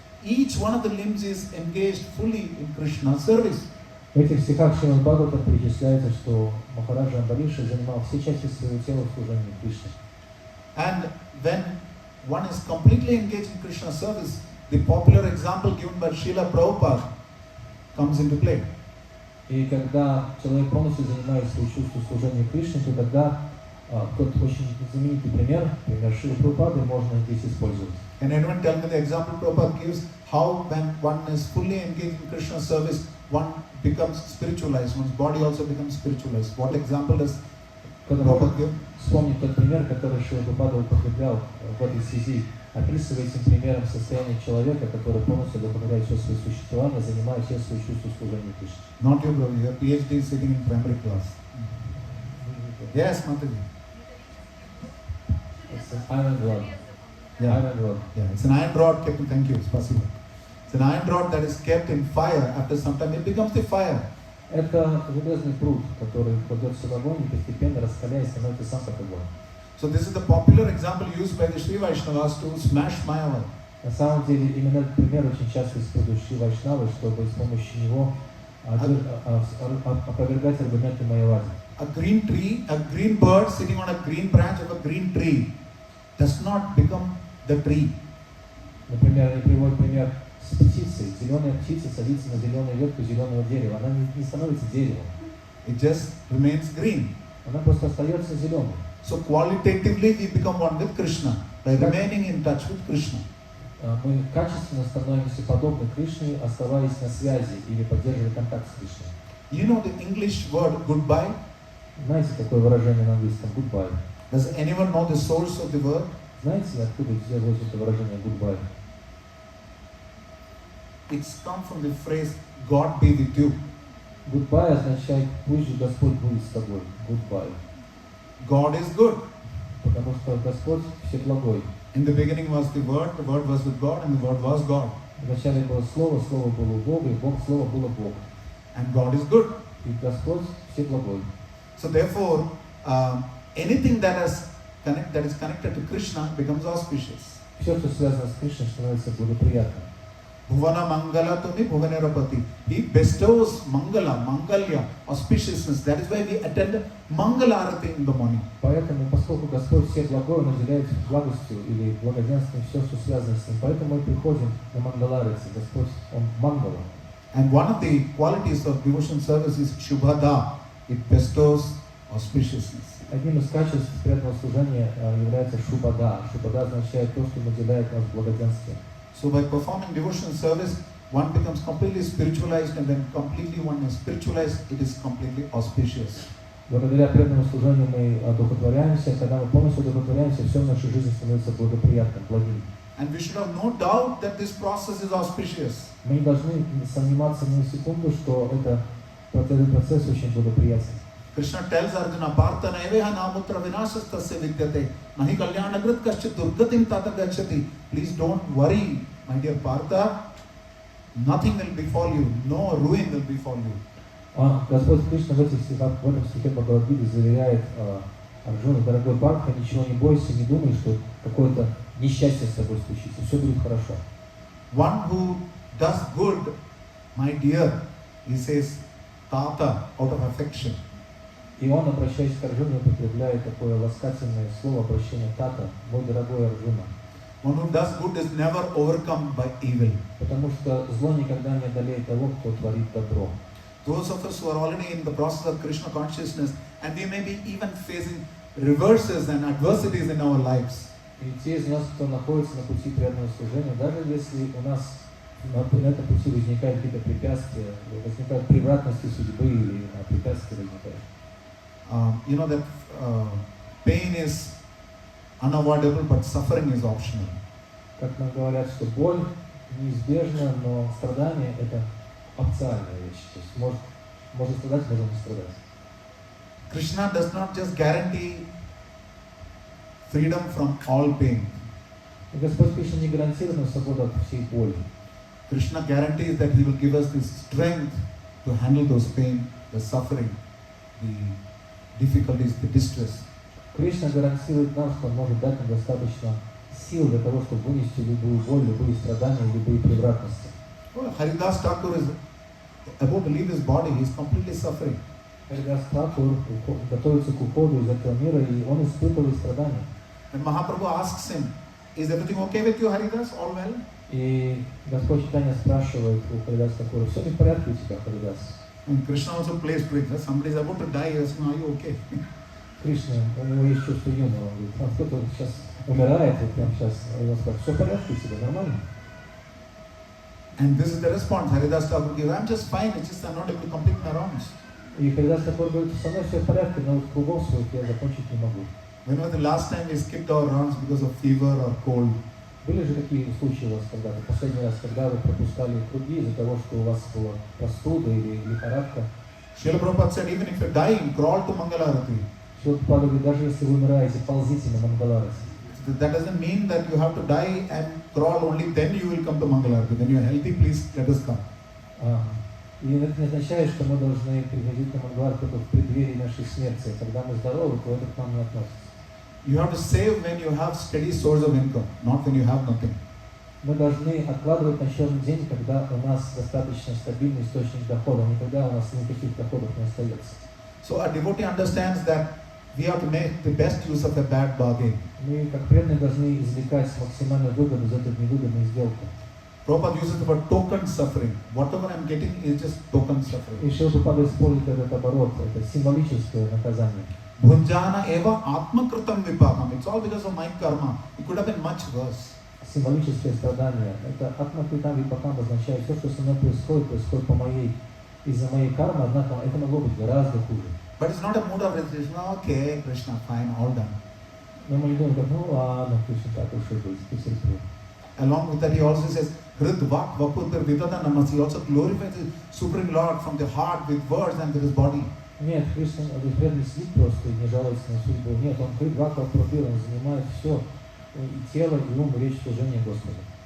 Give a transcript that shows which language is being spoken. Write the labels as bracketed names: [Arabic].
[English] Each one of the limbs is engaged fully in Krishna's service. [Russian] В этих стихах Шримад Бхагаватам перечисляется, что Махараджа Амбариша занимал все части своего тела в служении Кришне. [English] And when one is completely engaged in Krishna's service, the popular example given by Srila Prabhupada comes into play. [Russian] И когда человек полностью занимает свое чувство служения Кришне, то тогда тот очень знаменитый пример Шрилы Прабхупады можно здесь использовать. [English] Can anyone tell me the example Prabhupada gives how when one is fully engaged in Krishna's service, one becomes spiritualized, one's body also becomes spiritualized? What example does Prabhupada give? [Russian] Вспомнить тот пример, который Шрила Прабхупада употреблял в этой связи, описывая этим примером состояние человека, который полностью удовлетворяет все свое существование, занимая все свои чувства служения Кришне. [English] Not you, brother. Your PhD is sitting in primary class. Yes, Mataji. It's an iron rod. Yeah. Iron rod. Yeah, it's an iron rod kept in, thank you, it's possible. It's an iron rod that is kept in fire. After some time, it becomes the fire. [Russian] Это железный пруд, который кладется в огонь и постепенно раскаляясь становится сам как огонь. [English] So this is the popular example used by the Sri Vaishnavas to smash Mayavad. [Russian] На самом деле, именно этот пример очень часто используют Шри Вайшнавы, чтобы с помощью него опровергать аргументы Майявади. [English] A green tree, a green bird sitting on a green branch of a green tree does not become the tree. [Russian] Например, они приводят пример с птицей. Зеленая птица садится на зеленую ветку зеленого дерева. Она не становится деревом. [English] It just remains green. [Russian] Она просто остается зеленой. [English] So qualitatively we become one with Krishna by remaining in touch with Krishna. [Russian] Мы качественно становимся подобны Кришне, оставаясь на связи или поддерживая контакт с Кришной. [English] You know the English word goodbye? [Russian] Знаете такое выражение на английском goodbye? [English] Does anyone know the source of the word? [Russian] Знаете, откуда взялось это выражение goodbye? [English] it's come from the phrase God be with you. [Russian] Goodbye означает пусть же Господь будет с тобой. [English] Goodbye. God is good. [Russian] Потому что Господь всеблагой. [English] In the beginning was the Word was with God, and the Word was God. [Russian] Вначале было Слово, Слово было у Бога, и Бог, Слово было Бог. [English] And God is good. [Russian] И Господь всеблагой. [English] So therefore, anything that is connected to Krishna becomes auspicious. [Russian] Все, что связано с Кришной, становится благоприятным. [Bangla] Bhuvana Mangala Tumi Bhuvanerapati. [English] He bestows Mangala, Mangalya, auspiciousness. That is why we attend Mangala Arati in the morning. [Russian] Поэтому, поскольку Господь все благое, Он наделяет благостью или благоденствием все, что связано с Ним. Поэтому мы приходим на Мангаларити. Господь, Он Мангала. [English] And one of the qualities of devotion service is Shubhada. It bestows auspiciousness. [Russian] Одним из качеств преданного служения является Шубада. Шубада означает то, что наделяет нас благоденствием. [English] So by performing devotion service, one becomes completely spiritualized, and when completely one is spiritualized, it is completely auspicious. [Russian] Благодаря преданному служению мы одухотворяемся. Когда мы полностью одухотворяемся, все в нашей жизни становится благоприятным, благим. [English] And we should have no doubt that this process is auspicious. [Russian] Мы не должны сомневаться ни на секунду, что этот процесс очень благоприятен. [English] Krishna tells Arjuna, [Sanskrit] Partha neveha namutra vinashastasya vidyate, nahi kalyanagrit kaschit durgatim tata gacchati. [English] Please don't worry, my dear Partha, nothing will befall you, no ruin will befall you. [Russian] Господь Кришна в этом стихе Бхагавад-гиты заверяет Арджуну: дорогой Партха, ничего не бойся, не думай, что какое-то несчастье с тобой случится, все будет хорошо. [English] One who does good, my dear, he says, Tata, out of affection. [Russian] И он, обращаясь к Арджуне, употребляет такое ласкательное слово обращения Тата, мой дорогой Арджуна. [English] One who does good is never overcome by evil. [Russian] Потому что зло никогда не одолеет того, кто творит добро. [English] Those of us who are already in the process of Krishna consciousness, and we may be even facing reverses and adversities in our lives. [Russian] И те из нас, кто находится на пути преданного служения, даже если у нас на этом пути возникают какие-то препятствия, возникают превратности судьбы или препятствия возникают. [English] You know that pain is unavoidable, but suffering is optional. [Russian] Как нам говорят, что боль неизбежна, но страдание — это опциональная вещь. То есть можно страдать, можно не страдать. [English] Krishna does not just guarantee freedom from all pain. [Russian] И Господь Кришна не гарантирует нам свободу от всей боли. [English] Krishna guarantees that He will give us the strength to handle those pain, the suffering, the difficulties, the distress. [Russian] Кришна гарантирует нам, что Он может дать нам достаточно сил для того, чтобы вынести любую боль, любые страдания, любые превратности. [English] Oh, Haridas Thakur is about to leave his body, he is completely suffering. [Russian] Харидас Тхакур готовится к уходу из этого мира, и он испытывает страдания. [English] When Mahaprabhu asks him, is everything okay with you, Haridas? All well? [Russian] И Господь Чайтанья спрашивает у Харидаса Тхакура: все ли в порядке у тебя, Харидас? [English] And Krishna also plays tricks. Somebody is about to die, he asks, are you okay? [Russian] Кришна, у него есть чувство юмора, он говорит: кто-то сейчас умирает, и прямо сейчас, и он спрашивает: все в порядке у тебя, нормально? [English] And this is the response Haridas Thakur gives, I'm just fine, it's just I'm not able to complete my rounds. [Russian] И Харидас Тхакур говорит: со мной все в порядке, но вот кругов своих я закончить не могу. [English] When was the last time we skipped our rounds because of fever or cold? [Russian] Были же такие случаи у вас когда-то, последний раз, когда вы пропускали круги из-за того, что у вас была простуда или лихорадка? [English] Srila Prabhupada said, even if you're dying, crawl to Mangalarati. [Russian] Шрила Прабхупада говорит: даже если вы умираете, ползите на Мангаларати. [English] That doesn't mean that you have to die and crawl, only then you will come to Mangalarati. When you're healthy, please let us come. [Russian] И это не означает, что мы должны приходить на Мангалар только в преддверии нашей смерти. Когда мы здоровы, то это к нам не относится. [English] You have to save when you have steady source of income, not when you have nothing. [Russian] Мы должны откладывать на черный день, когда у нас достаточно стабильный источник дохода, не когда у нас никаких доходов не остается. [English] So a devotee understands that we have to make the best use of a bad bargain. [Russian] Мы, как преданные, должны извлекать максимальную выгоду из этой невыгодной сделки. [English] Prabhupada uses the word token suffering. Whatever I'm getting is just token suffering. [Russian] И Шрила Прабхупада использует этот оборот, это символическое наказание. [Sanskrit] Bhunjana eva atmakritam vipakam. [English] It's all because of my karma. It could have been much worse. [Russian] Символическое страдание, это атмакритам випакам означает: все, что со мной происходит из-за моей кармы, однако это могло быть гораздо хуже. [English] But it's not a mood of resignation. Okay, Krishna, fine, all done. [Russian] Но мы не думаем, как: ну ладно, Кришна, так уж и быть, ты терпи. [English] along with that he also says, [Sanskrit] Hrid Vak Vaputir Vidata Namas. [English] He also glorifies the Supreme Lord from the heart with words and with his body. [Russian] Нет, Кришна преданный сидит просто и не жалуется на судьбу. Нет, он Хридвака Прабхупада, он занимает все, и тело, и ум, и речь служения Господу.